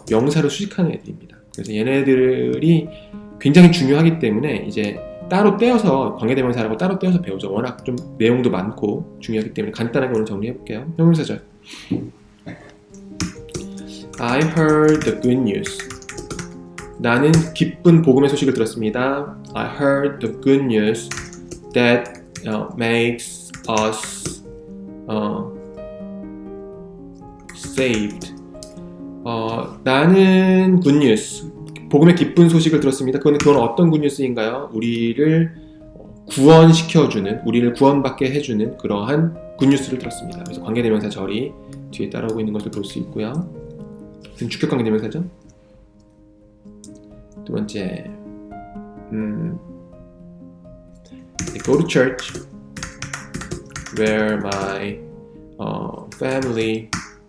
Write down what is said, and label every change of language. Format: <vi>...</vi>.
<ko>명사를 수식하는 애들입니다. 그래서 얘네들이 굉장히 중요하기 때문에 이제 따로 떼어서 관계대명사라고 따로 떼어서 배우죠. 워낙 좀 내용도 많고 중요하기 때문에 간단하게 오늘 정리해볼게요. 형용사절.</ko> <en>I heard the good news.</en> <ko>나는 기쁜 복음의 소식을 들었습니다.</ko> <en>I heard the good news that makes us saved.</en> <ko>나는 good news, 복음의 기쁜 소식을 들었습니다. 그건 어떤 good news인가요? 우리를 구원시켜주는, 우리를 구원받게 해주는 그러한 good news를 들었습니다. 그래서 관계대명사 절이 뒤에 따라오고 있는 것을 볼 수 있고요. 주격관계대명사죠. 두 번째,</ko> <en>I go to church where my family</en>